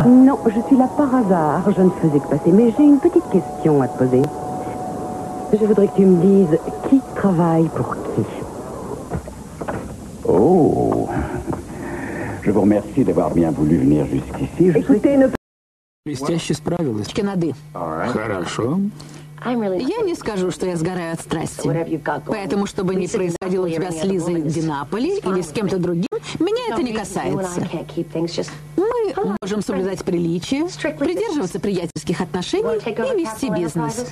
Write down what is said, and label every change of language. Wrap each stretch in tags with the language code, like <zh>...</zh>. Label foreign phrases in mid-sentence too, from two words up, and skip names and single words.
<fr>Non, je suis là par hasard. Je ne faisais que passer, mais j'ai une petite question à te poser. Je voudrais que tu me dises qui travaille pour qui. Oh, je vous remercie d'avoir bien voulu venir jusqu'ici. Écoutez, ne...</fr> <ru>Блестяще справилась. Канады. Хорошо. Я не скажу, что я сгораю от страсти. Поэтому, чтобы не происходило у тебя с Лизой в Динаполе или с кем-то другим, меня это не касается. Мы можем соблюдать приличия, придерживаться приятельских отношений и вести бизнес.</ru>